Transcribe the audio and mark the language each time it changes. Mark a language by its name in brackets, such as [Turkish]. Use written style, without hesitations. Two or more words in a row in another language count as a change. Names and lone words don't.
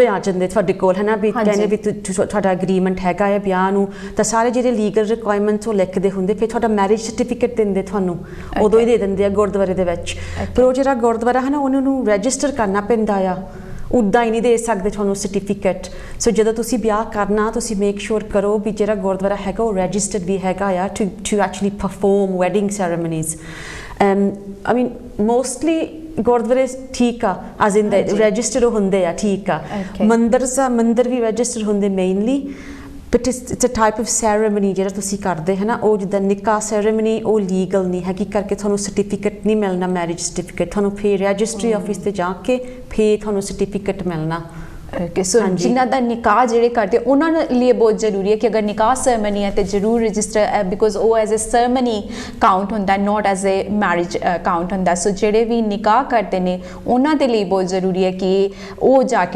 [Punjabi] ਆ ਜਾਂਦੇ ਤੁਹਾਡੇ ਕੋਲ ਹੈ ਨਾ ਵੀ ਕਹਿੰਦੇ ਵੀ ਤੁਹਾਡਾ ਐਗਰੀਮੈਂਟ ਹੈਗਾ ਹੈ ਵਿਆਹ ਨੂੰ ਤਾਂ ਸਾਰੇ ਜਿਹੜੇ [English] legal requirements [Punjabi] ਉਹ ਲਿਖਦੇ ਹੁੰਦੇ ਫਿਰ ਤੁਹਾਡਾ [English] marriage certificate [Punjabi] ਦਿੰਦੇ ਤੁਹਾਨੂੰ ਉਦੋਂ ਹੀ ਦੇ ਦਿੰਦੇ ਆ ਗੁਰਦੁਆਰੇ ਦੇ ਵਿੱਚ ਪਰ ਉਹ ਜਿਹੜਾ ਗੁਰਦੁਆਰਾ ਹੈ ਨਾ ਉਹਨਾਂ ਨੂੰ ਰਜਿਸਟਰ ਕਰਨਾ ਪੈਂਦਾ ਆ ਉੱਦਾਂ ਹੀ ਨਹੀਂ ਦੇ ਸਕਦੇ ਤੁਹਾਨੂੰ ਸਰਟੀਫਿਕੇਟ ਸੋ ਜਦੋਂ ਤੁਸੀਂ ਵਿਆਹ ਕਰਨਾ ਤੁਸੀਂ [English] make sure [Punjabi] ਕਰੋ ਵੀ ਜਿਹੜਾ ਗੁਰਦੁਆਰਾ ਹੈਗਾ ਉਹ ਰਜਿਸਟਰਡ ਵੀ ਹੈਗਾ ਆ [English] to actually perform wedding ceremonies I mean mostly [Punjabi] ਗੁਰਦੁਆਰੇ ਠੀਕ ਆ [English] as in the register [Punjabi] ਹੁੰਦੇ ਆ ਠੀਕ ਆ ਮੰਦਰ ਵੀ register ਹੁੰਦੇ [English] mainly but it's a type of ceremony [Punjabi] ਜਿਹੜਾ ਤੁਸੀਂ ਕਰਦੇ ਹੈ ਨਾ ਉਹ ਜਿੱਦਾਂ ਨਿਕਾਹ ceremony ਉਹ ਲੀਗਲ ਨਹੀਂ ਹੈਗੀ ਕਰਕੇ ਤੁਹਾਨੂੰ ਸਰਟੀਫਿਕੇਟ ਨਹੀਂ ਮਿਲਣਾ [English] marriage certificate [Punjabi] ਤੁਹਾਨੂੰ ਫਿਰ [English] registry office [Punjabi] ਤੇ ਜਾ ਕੇ ਫਿਰ ਤੁਹਾਨੂੰ ਸਰਟੀਫਿਕੇਟ ਮਿਲਣਾ [English] okay so [Hindi] जिन्हों का निकाह जोड़े करते उन्होंने लिए बहुत जरूरी है कि अगर निकाह सेरेमनी है तो जरूर [English] register because [Hindi] वो [English] as a ceremony count [Hindi] होंदा है [English] not as a marriage count [Hindi] होंदा सो जेडे भी निकाह करते हैं उन्होंने लिए बहुत जरूरी है कि वो जाके